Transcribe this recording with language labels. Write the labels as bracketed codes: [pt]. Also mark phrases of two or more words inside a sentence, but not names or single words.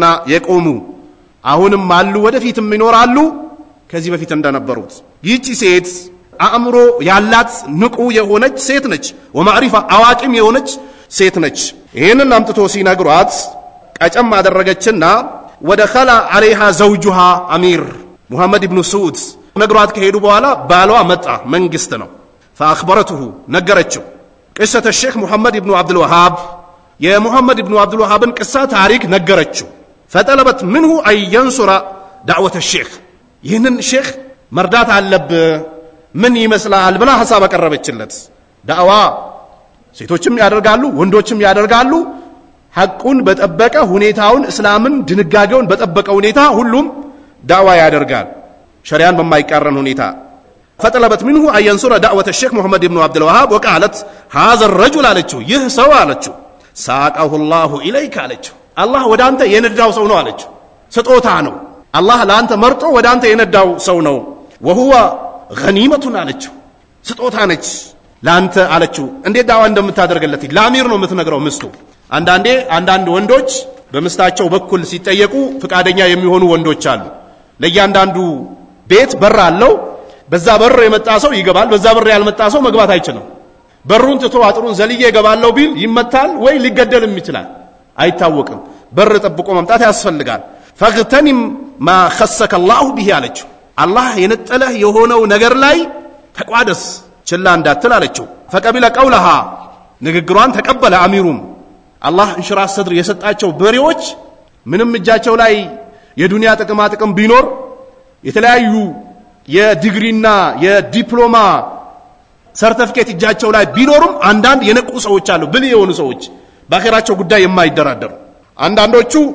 [am] የቆሙ አሁንም አሉ ወደፊትም ይኖራሉ ከዚህ በፊት እንደነበሩት ይህች ሴት አእምሮ ያላት ንቁ የሆነች ሴት ነች ወማዕሪፋ አዋቂም የሆነች ሴት ነች ይሄንን አምጥቶ ሲነግሯት ቀጨም አደረገችና [ar] ودخل عليها زوجها امير محمد ابن سعود [am] ነግሯት ከሄዱ በኋላ ባሏ መጣ መንግስት ነው فاخبرته ነገረችው [ar] قصه الشيخ محمد ابن عبد الوهاب يا محمد ابن عبد الوهاب قصه [am] ታሪክ ነገረችው [ar] فطلبت منه ان ينصر دعوه الشيخ [am] ይህንን ሼክ መርዳት አለብ ምን ይመስላል ብላ ሐሳብ አቀረበችለት ዳዋ ሴቶችም ያደርጋሉ ወንዶችም ያደርጋሉ ሐቁን በጠበቀ ሁኔታውን እስላምን ድንጋጌውን በጠበቀ ሁኔታ ሁሉም ዳዋ ያደርጋል ሸሪዓን በማይቃረን ሁኔታ فطلبت [ar] منه ان ينصر دعوه الشيخ محمد بن عبد الوهاب وقالت هذا الرجل [am] አለችው ይህ ሰው አለችው [ar] ساقه الله اليك [am] አለችው አላህ ወዳንተ የነዳው ሰው ነው አለችው ስጦታ ነው አላህ ላንተ መርጦ ወዳንተ የነዳው ሰው ነው [ar] وهو غنيمه [am] አለችው ስጦታ ነች ላንተ አለችው እንዴት ዳዋ እንደምታደርግለት ለአሚር ነው የምትነግረው ምስቱ አንዳንድ ወንዶች በመስታቸው በኩል ሲጠየቁ ፍቃደኛ የሚሆኑ ወንዶች አሉ ለያንዳንዱ ቤት በር አለው በዛ በር የመጣ ሰው ይገባል በዛ በር ያልመጣ ሰው መግባት አይችልም በሩን ትቶ አጥሩን ዘልዬ ይገባለው ቢል ይመታል ወይ ሊገደልም ይችላል አይታወቅም በር ጠብቆ መምጣት ያስፈልጋል [ar] فاغتنم ما خصك الله به [am] አለችው አላህ የነጠለህ የሆነው ነገር ላይ ተቋደስ ችላ እንዳትል አለችው [ar] فقبل قولها [am] ንግግሯን ተቀበለ አሚሩም አላህ [ar] انشراح صدر [am] የሰጣቸው በሬዎች ምንም እጃቸው ላይ የዱንያ ጥቅም ቢኖር የተለያዩ የዲግሪና የዲፕሎማ ሰርቲፊኬት እጃቸው ላይ ቢኖርም አንዳንድ የነቁ ሰዎች አሉ ብልህ የሆኑ ሰዎች በአኺራቸው ጉዳይ የማይደራደሩ አንዳንዶቹ